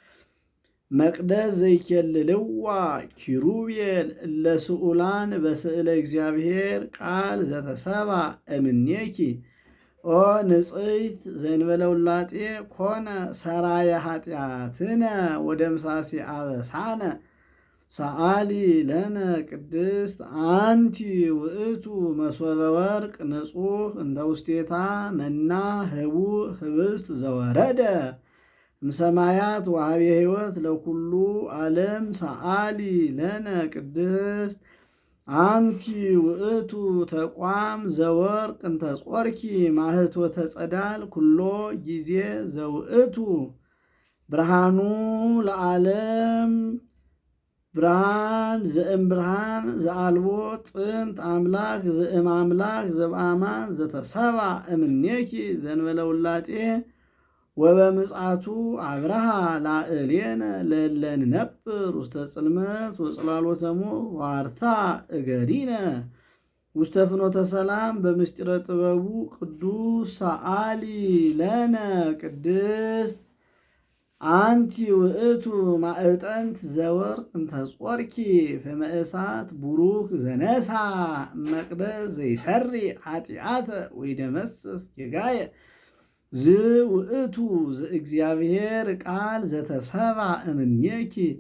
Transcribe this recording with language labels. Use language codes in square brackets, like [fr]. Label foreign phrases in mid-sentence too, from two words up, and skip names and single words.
[gez] መቅደስ ዘይኬልልዋ ኪሩቤል እለ ስኡላን በስእለ እግዚአብሔር ቃል ዘተሰባ እምኔኪ ኦ ንጽሕት ዘእንበለ ውላጤ ኮነ ሰራየ ኃጢአትነ ወደምሳሴ አበሳነ ሰአሊ ለነ ቅድስት አንቲ ውእቱ መሶበ ወርቅ ንጹሕ እንተ ውስቴታ መና ህቡእ ህብስት ዘወረደ እምሰማያት ወሀቤ ሕይወት ለኩሉ ዓለም ሰአሊ ለነ ቅድስት አንቲ ውእቱ ተቋም ዘወርቅ እንተ ጾርኪ ማህቶተ ጸዳል ኩሎ ጊዜ ዘውእቱ ብርሃኑ ለዓለም ብርሃን ዘእም ብርሃን ዘአልቦ ጥንት አምላክ ዘእም አምላክ ዘበአማን ዘተሰባ እምኔኪ ዘእንበለ ውላጤ ወበምጽአቱ አብርሃ ላዕሌነ ለእለ ንነብር ውስተ ጽልመት ወጽላሎተ ሞት ዋርታ እገሪነ ውስተ ፍኖተ ሰላም በምስጢረ ጥበቡ ቅዱስ ሰአሊ ለነ ቅድስት አንቲ ውእቱ ማዕጠንት ዘወርቅ እንተ ጾርኪ ፍመ እሳት ቡሩክ ዘነሳ መቅደስ ዘይሰሪ ኃጢአተ ወይደመስስ ጌጋየ ዝውእቱ ዘእግዚአብሔር ቃል ዘተሰባ እምኔኪ